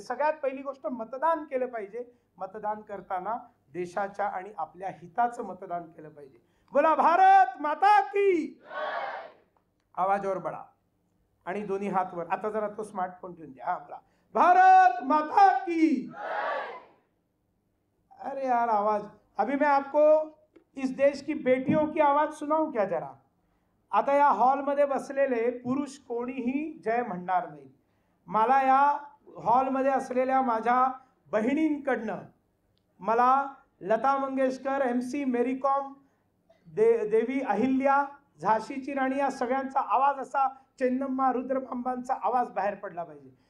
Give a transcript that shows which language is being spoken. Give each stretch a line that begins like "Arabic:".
Marathi: सगळ्यात पहिली गोष्ट मतदान केलं पाहिजे. मतदान करताना देशाच्या आणि आपल्या हिताचं मतदान केलं पाहिजे. बोला भारत माता की. आवाजवर बडा आणि दोन्ही हात वर. आता जरा तो स्मार्टफोन ठेवून द्या. हा बोला भारत माता की.
Hindi: अरे यार आवाज, अभी मैं आपको इस देश की बेटियों की आवाज सुनाऊं क्या जरा.
Marathi: आता या हॉलमध्ये बसलेले पुरुष कोणीही जय म्हणणार नाही. मला या हॉलमध्ये असलेल्या माझ्या बहिणींकडनं, मला लता मंगेशकर, MC मेरी कॉम, देवी अहिल्या, झाशीची राणी, या सगळ्यांचा आवाज असा चेन्नम्मा रुद्रमांबांचा आवाज बाहेर पडला पाहिजे.